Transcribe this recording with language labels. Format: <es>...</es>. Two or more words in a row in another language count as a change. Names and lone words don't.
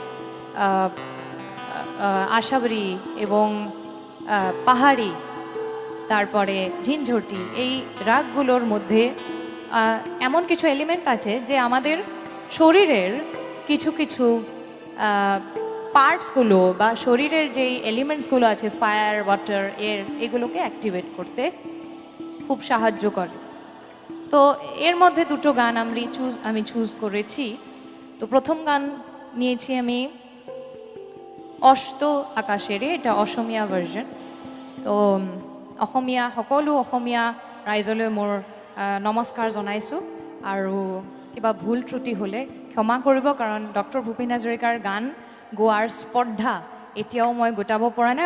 <bn>আশাবরী এবং পাহাড়ি তারপরে ঝিনঝটি এই রাগগুলোর মধ্যে এমন কিছু এলিমেন্ট আছে যে আমাদের শরীরের কিছু কিছু পার্টসগুলো বা শরীরের যেই এলিমেন্টসগুলো আছে</bn> <en>fire water air</en> <bn>এগুলোকে অ্যাক্টিভেট করতে খুব সাহায্য করে। তো এর মধ্যে দুটো গান আমি চুজ করেছি। তো প্ৰথম গান নিয়েছি আমি অস্ত আকাশেৰে, এটা অসমীয়া ভাৰ্জন।</bn> <as>তো অসমীয়া সকলো অসমীয়া ৰাইজলৈ মোৰ নমস্কাৰ জনাইছোঁ, আৰু কিবা ভুল ত্ৰুটি হ'লে ক্ষমা কৰিব, কাৰণ ডক্টৰ ভূপেন হাজৰিকাৰ গান গোৱাৰ স্পৰ্ধা এতিয়াও মই গোটাব পৰা নাই।</as>